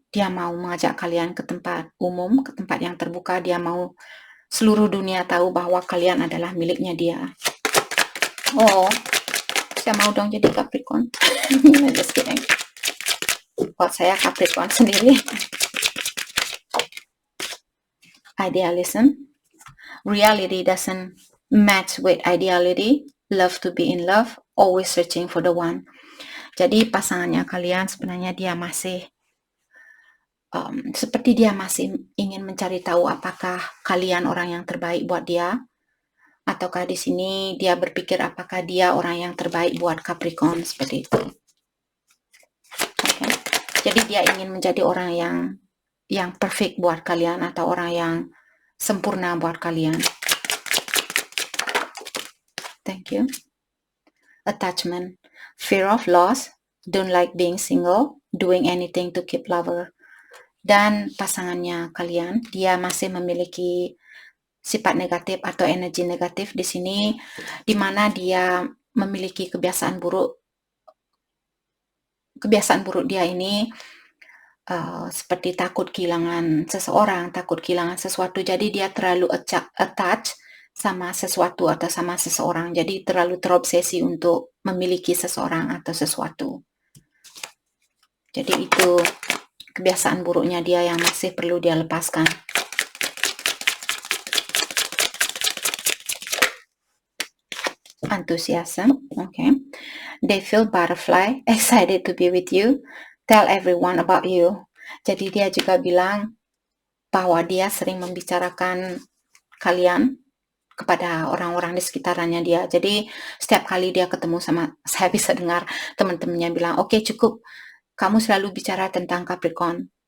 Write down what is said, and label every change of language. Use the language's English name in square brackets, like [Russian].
[Indonesian] Dia mau mengajak kalian ke tempat umum, ke tempat yang terbuka. Dia mau seluruh dunia tahu bahwa kalian adalah miliknya dia. Oh, saya mau dong jadi Capricorn. [English] Just kidding. [Indonesian] Buat saya Capricorn sendiri. [English] Idealism. Reality doesn't match with ideality. Love to be in love. Always searching for the one. [Indonesian] Jadi pasangannya kalian sebenarnya dia masih seperti dia masih ingin mencari tahu apakah kalian orang yang terbaik buat dia, ataukah di sini dia berpikir apakah dia orang yang terbaik buat Capricorn, seperti itu. Okay. Jadi dia ingin menjadi orang yang perfect buat kalian atau orang yang sempurna buat kalian. [English] Thank you. Attachment, fear of loss, don't like being single, doing anything to keep lover. [Indonesian] Dan pasangannya kalian, dia masih memiliki sifat negatif atau energi negatif di sini, di mana dia memiliki kebiasaan buruk. Kebiasaan buruk dia ini seperti takut kehilangan seseorang, takut kehilangan sesuatu. Jadi dia terlalu attach sama sesuatu atau sama seseorang. Jadi terlalu terobsesi untuk memiliki seseorang atau sesuatu. Jadi itu kebiasaan buruknya dia yang masih perlu dia lepaskan. [English] Enthusiasm, okay. They feel butterfly, excited to be with you, tell everyone about you. [Indonesian] Jadi dia juga bilang bahwa dia sering membicarakan kalian kepada orang-orang di sekitarnya dia. Jadi setiap kali dia ketemu sama, saya bisa dengar teman-temannya bilang, oke, cukup, kamu selalu bicara tentang Capricorn.